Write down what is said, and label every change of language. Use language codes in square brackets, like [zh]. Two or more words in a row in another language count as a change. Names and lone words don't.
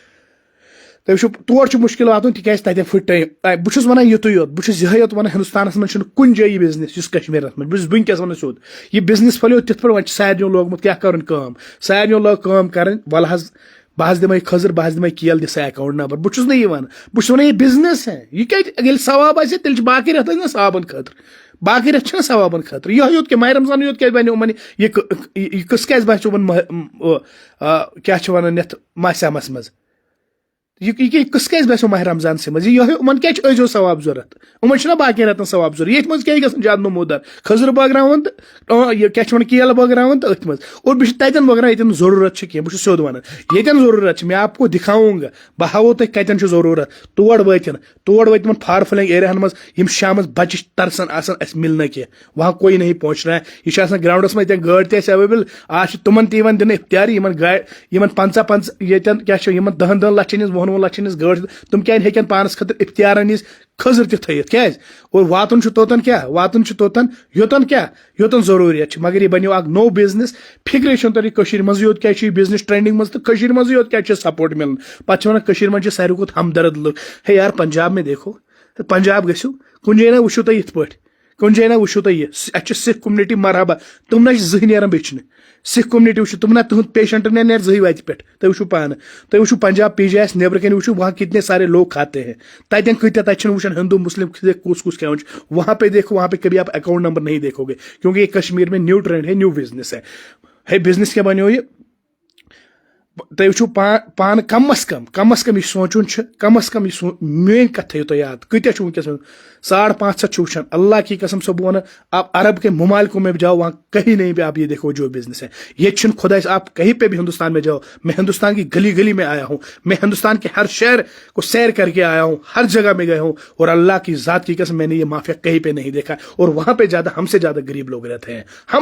[ks] تُہۍ وٕچھِو تور چھُ مُشکل واتُن تِکیازِ تتٮ۪ن پھٕٹ ٹایم بہٕ چھُس ونان یُتُے یوت بہٕ چھُس یِہے یوت ونان ہندوستانس منٛز چھُنہٕ کُنہِ جایہِ یہِ بِزنس یُس کشمیٖرس منٛز بہٕ چھُس ؤنکیٚس ونان سیوٚد یہِ بِزنس پھلیو تِتھ پٲٹھۍ وۄنۍ چھِ سارنٕے لوگمُت کیٛاہ کرُن کٲم سارنٕے لوگ کٲم کرٕنۍ وَلہٕ حظ بہٕ حظ دِمے کھٔزٕر بہٕ حظ دِمے کیل دِ سا [en] account number [ks] بہٕ چھُس نہٕ یہِ ونان بہٕ چھُس ونان یہِ بِزنس ہے یہِ کتہِ ییٚلہِ ثواب آسہِ تیٚلہِ چھِ باقٕے رٮ۪تھ ٲسۍ نا ثوابن خٲطرٕ باقٕے رٮ۪تھ چھِنہ ثوابن خٲطرٕ یِہوے یوت کہِ ماہِ رمضان یوت کیازِ بنیو یِمن یہِ قٕصہٕ کیازِ باسیو یِمن کیٛاہ چھِ ونان یتھ ماسیامس منٛز یہِ قٕصہٕ کیازِ باسیو ماہِ رمضانسٕے منٛز یِہوے یِمن کیٛازِ چھُ أزیو ثواب ضوٚرتھ یِمن چھِنہ باقین رٮ۪تن ثواب ضوٚرتھ ییٚتھۍ منٛز کیٛازِ گژھن زیادٕ نموٗدار کھٔزٕر بٲگراوان تہٕ یہِ کیٛاہ چھِ ونان کیل بٲگراوان تہٕ أتھۍ منٛز اور بہٕ چھُس تتٮ۪ن بٲگراوان ییٚتٮ۪ن ضروٗرت چھِ کینٛہہ بہٕ چھُس سیوٚد ونان ییٚتٮ۪ن ضروٗرت چھِ مےٚ [ur] آپ کو دکھاؤں گا [ks] بہٕ ہاوو تۄہہِ کتٮ۪ن چھُ ضروٗرت تور وٲتۍ تِمن فار فلنگ ایریاہن منٛز یِم شامس بچہِ چھِ ترسان آسان اسہِ مِلنا کینٛہہ [ur] وہاں کوئی نہیں پہنچ رہا ہے [ks] یہِ چھُ آسان گراونڈس منٛز ییٚتٮ۪ن گٲڑۍ تہِ آسہِ ایویلیبل آز چھِ تِمن تہِ یِوان دِنہٕ اختیارٕے یِمن 50 ییٚتٮ۪ن کیٛاہ چھِ یِمن 10 لچھن ہِنٛز 20 لچھن ہِنٛز گٲڑۍ تِم کیٛازِ ہیٚکن پانس خٲطرٕ اختیارن ہِنٛز کھٔزٕر تہِ تھٲیِتھ کیٛازِ اور واتُن چھُ توٚتن یوٚتن ضروٗریت چھِ مگر یہِ بنیو اکھ نوٚو بِزنس فِکرے چھُنہٕ تۄہہِ کٔشیٖرِ منٛزٕے یوت کیٛازِ چھُ یہِ بِزنس ٹرینڈِنگ منٛز تہٕ کٔشیٖرِ منٛزٕے یوت کیٛازِ چھُ سپورٹ مِلان پتہٕ چھِ ونان کٔشیٖرِ منٛز چھِ ساروی کھۄتہٕ ہمدرد لُکھ [ur] ہے یار پنجاب میں دیکھو [ks] پنجاب گٔژھِو کُنہِ جایہِ نہ وٕچھِو تُہۍ یِتھ پٲٹھۍ کُنہِ جایہِ نہ وٕچھِو تُہۍ یہِ اَتہِ چھِ سِکھ کوٚمنِٹی مرحبا تِم نہ چھِ زٕہٕنۍ نیران بیٚچھنہٕ سِکھ کوٚمنِٹی وٕچھِو تِم نہ تُہُنٛد پیشنٹ نہ نیرِ زٕہٕنۍ وَتہِ پٮ۪ٹھ تُہۍ وٕچھِو پانہٕ تُہۍ وٕچھِو پنجاب پی جی آیس نیبرٕ کَنۍ وٕچھِو [ur] وہاں کتنے سارے لوگ کھاتے ہیں [ks] تتٮ۪ن کۭتیاہ تتہِ چھِنہٕ وٕچھان ہندو مسلم کُس کھٮ۪وان چھُ [ur] وہاں پہ دیکھو وہاں پہ کبھی آپ اکاؤنٹ نمبر نہیں دیکھو گے کیونکہ یہ کشمیر میں نیو ٹرینڈ ہے نیو بزنس ہے بزنس کیا [ks] بنیو یہ تُہۍ وٕچھِو پانہٕ کم از کم یہ سونچُن کم از کم یہ میٲنۍ کتھ تھٲیِو تُہۍ یاد کۭتیاہ چھُ وٕنکیٚس [ur] 550 [ks] چھُ وٕچھان [ur] اللہ کی قسم سے [ks] بہٕ وَنہٕ [ur] آپ عرب کے ممالکوں میں جاؤ وہاں کہیں نہیں بھی آپ یہ دیکھو جو بزنس ہے [ks] یہ چھُنہٕ [ur] خدا سے آپ کہیں پہ بھی ہندوستان میں جاؤ میں ہندوستان کی گلی گلی میں آیا ہوں میں ہندوستان کے ہر شہر کو سیر کر کے آیا ہوں ہر جگہ میں گئے ہوں اور اللہ کی ذات کی قسم میں نے یہ مافیا کہیں پہ نہیں دیکھا اور وہاں پہ ہم سے زیادہ غریب لوگ رہتے ہیں ہم